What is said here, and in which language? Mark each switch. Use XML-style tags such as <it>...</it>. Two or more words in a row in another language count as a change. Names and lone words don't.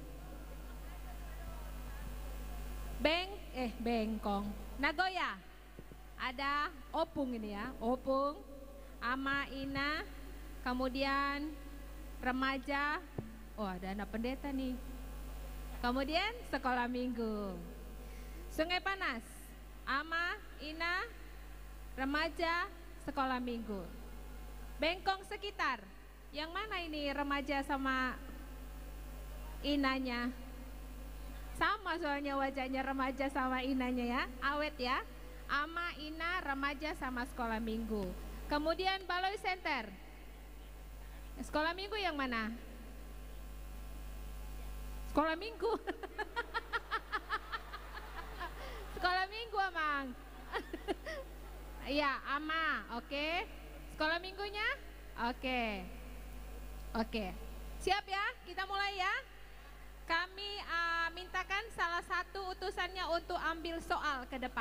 <id>Bengkong. Nagoya. Ada Opung ini ya. Opung, Ama, Ina, kemudian remaja. Oh, ada anak pendeta nih. Kemudian sekolah minggu. Sungai Panas. Ama, Ina, remaja, sekolah minggu. Bengkong sekitar. Yang mana ini remaja sama Inanya? Sama soalnya wajahnya remaja sama Inanya ya. Awet ya. Ama, Ina, remaja sama sekolah minggu. Kemudian Baloi Center. Sekolah minggu yang mana? Sekolah minggu. Sekolah minggu Amang. Iya, Ama, oke. Sekolah minggunya? Oke. Oke. Siap ya? Kita mulai ya. Kami mintakan salah satu utusannya untuk ambil soal ke depan.</id>